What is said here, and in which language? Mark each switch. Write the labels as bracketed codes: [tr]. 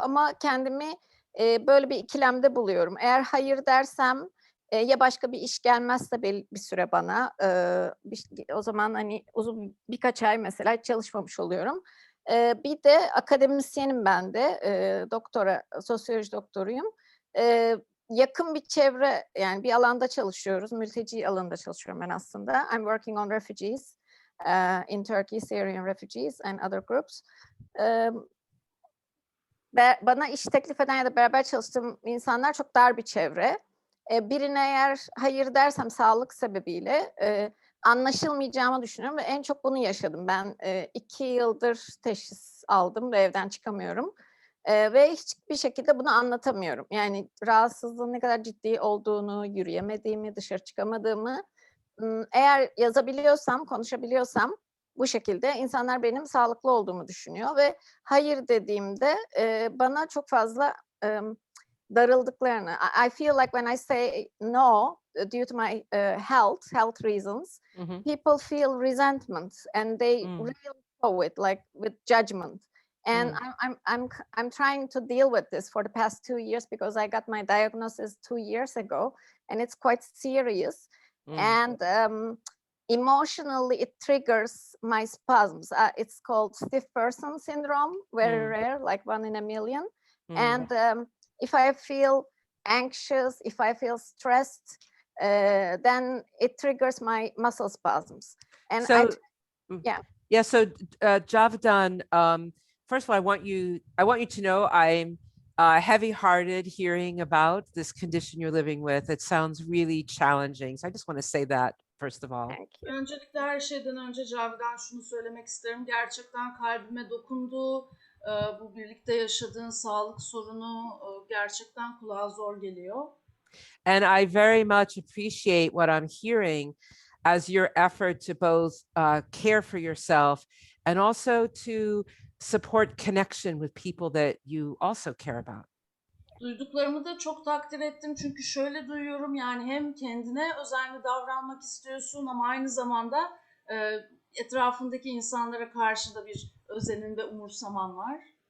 [tr] Ama kendimi böyle bir ikilemde buluyorum. Eğer hayır dersem ya başka bir iş gelmezse bir süre bana, o zaman hani uzun birkaç ay mesela hiç çalışmamış oluyorum. Bir de akademisyenim ben de, doktora, sosyoloji doktoruyum. Yakın bir çevre, yani bir alanda çalışıyoruz, mülteci alanında çalışıyorum ben aslında. [en] I'm working on refugees in Turkey, Syrian refugees and other groups. [tr] Bana iş teklif eden ya da beraber çalıştığım insanlar çok dar bir çevre. Birine eğer hayır dersem sağlık sebebiyle anlaşılmayacağımı düşünüyorum ve en çok bunu yaşadım. Ben 2 yıldır teşhis aldım ve evden çıkamıyorum. Ve hiçbir şekilde bunu anlatamıyorum. Yani rahatsızlığın ne kadar ciddi olduğunu, yürüyemediğimi, dışarı çıkamadığımı, eğer yazabiliyorsam, konuşabiliyorsam bu şekilde insanlar benim sağlıklı olduğumu düşünüyor ve hayır dediğimde bana çok fazla darıldıklarını. [en] I feel like when I say no due to my health reasons, people feel resentment and they really go with judgment. And I'm trying to deal with this for the past 2 years because I got my diagnosis 2 years ago, and it's quite serious. And emotionally, it triggers my spasms. It's called stiff person syndrome, very rare, like 1 in a million. And if I feel anxious, if I feel stressed, then it triggers my muscle spasms. And so, So, Javadan, first of all, I want you to know I'm heavy-hearted hearing about this condition you're living with. It sounds really challenging. So I just want to say that first of all. [tr] Öncelikle her şeyden önce Cavidan şunu söylemek isterim. Gerçekten kalbime dokundu. Bu birlikte yaşadığın sağlık sorunu gerçekten kulağa zor geliyor. [en] And I very much appreciate what I'm hearing as your effort to both care for yourself and also to support connection with people that you also care about. [tr] Duyduklarımı da çok takdir ettim çünkü şöyle duyuyorum, yani hem kendine özenli davranmak istiyorsun ama aynı zamanda etrafındaki insanlara karşı da bir özenin ve umursaman var.